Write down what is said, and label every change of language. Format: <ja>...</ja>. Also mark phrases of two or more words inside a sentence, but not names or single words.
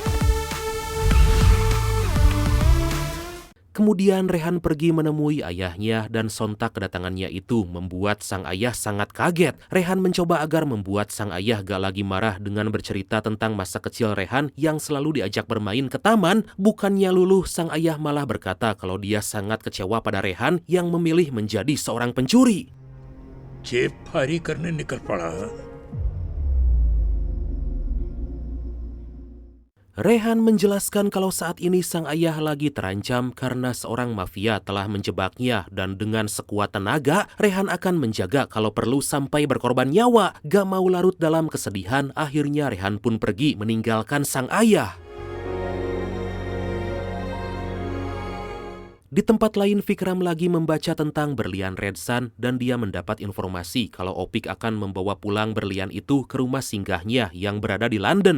<id>Kemudian Rehan pergi menemui ayahnya dan sontak kedatangannya itu membuat sang ayah sangat kaget. Rehan mencoba agar membuat sang ayah gak lagi marah dengan bercerita tentang masa kecil Rehan yang selalu diajak bermain ke taman. Bukannya luluh, sang ayah malah berkata kalau dia sangat kecewa pada Rehan yang memilih menjadi seorang pencuri.</id> <hi>जेब भारी करने निकल पड़ा।</hi> <id>Rehan menjelaskan kalau saat ini sang ayah lagi terancam karena seorang mafia telah menjebaknya dan dengan sekuat tenaga, Rehan akan menjaga kalau perlu sampai berkorban nyawa. Gak mau larut dalam kesedihan, akhirnya Rehan pun pergi meninggalkan sang ayah. Di tempat lain, Vikram lagi membaca tentang berlian Red Sun dan dia mendapat informasi kalau Opik akan membawa pulang berlian itu ke rumah singgahnya yang berada di London.</id>